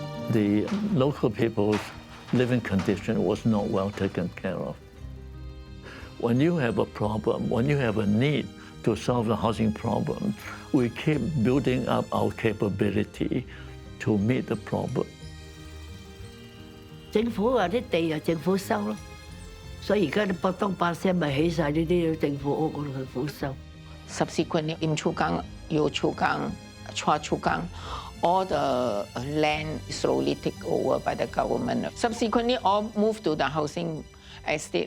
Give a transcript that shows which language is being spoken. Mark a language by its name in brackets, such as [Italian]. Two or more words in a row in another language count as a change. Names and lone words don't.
[English] the local people's living condition was not well taken care of. When you have a problem, when you have a need to solve the housing problem, we keep building up our capability to meet the problem. [Cantonese] 政府話啲地由政府收咯，所以而家啲北東百聲咪起晒呢啲政府屋嗰度政府收。 [English] Subsequently, Im Chu Kang, Yo Chu Kang, Chua Chu Kang, all the land slowly taken over by the government. Subsequently, all moved to the housing estate.